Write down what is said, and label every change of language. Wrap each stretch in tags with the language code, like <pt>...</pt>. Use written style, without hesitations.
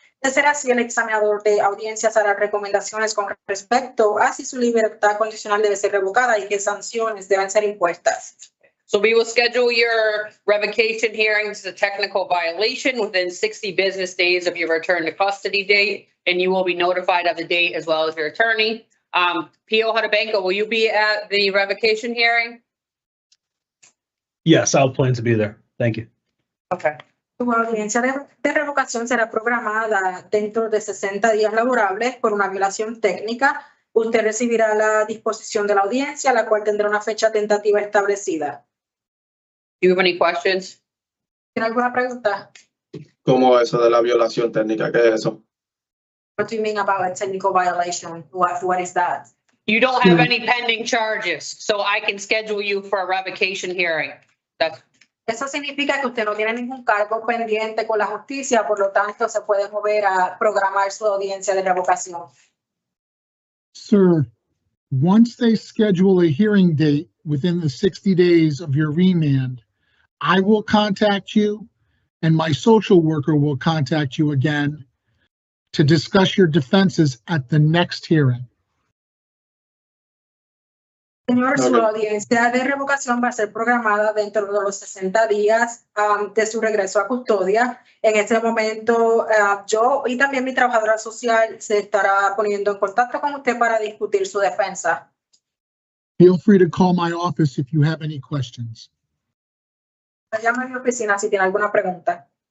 <es>De ser así, el examinador de audiencias hará recomendaciones con respecto a si su libertad condicional debe ser revocada y qué sanciones deben ser impuestas.</es> <en>So we will schedule your revocation hearings, a technical violation within 60 business days of your return to custody date, and you will be notified of the date as well as your attorney. P.O. Hudobenko, will you be at the revocation hearing? Yes, I'll plan to be there. Thank you. Okay.</en> <es>Su audiencia de revocación será programada dentro de 60 días laborables por una violación técnica. Usted recibirá la disposición de la audiencia, la cual tendrá una fecha tentativa establecida.</es> <en>Do you have any questions?</en> <es>¿Tiene alguna pregunta? ¿Cómo eso de la violación técnica? ¿Qué es eso?</es> <en>What do you mean about a technical violation? What is that? You don't have any pending charges, so I can schedule you for a revocation hearing. That's</en> <es>Eso significa que usted no tiene ningún cargo pendiente con la justicia, por lo tanto se puede mover a programar su audiencia de revocación.</es> <en>Sir, once they schedule a hearing date within the 60 days of your remand, I will contact you and my social worker will contact you again to discuss your defenses at the next hearing.</en> <es>Señor, su</es> <en>Ok.</en> <es>audiencia de revocación va a ser programada dentro de los 60 días de su regreso a custodia. En este momento, yo y también mi trabajadora social se estará poniendo en contacto con usted para discutir su defensa.</es> <en>Feel free to call my office if you have any questions.</en> <es>Llame a mi oficina si tiene alguna pregunta.</es>